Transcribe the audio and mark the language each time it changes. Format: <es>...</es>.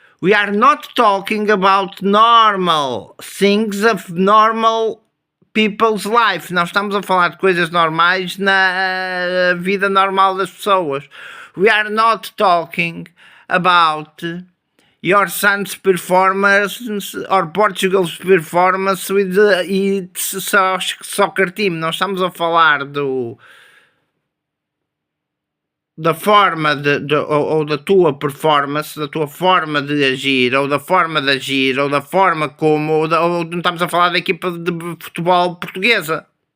<en>We are not talking about normal things of normal people's life.</en> <pt>Não estamos a falar de coisas normais na vida normal das pessoas.</pt> <en>We are not talking about your son's performance or Portugal's performance with its soccer team.</en> <pt>Não estamos a falar da forma ou da tua performance, da tua forma de agir, ou da forma de agir, ou da forma como, ou não estamos a falar da equipa de futebol portuguesa.</pt>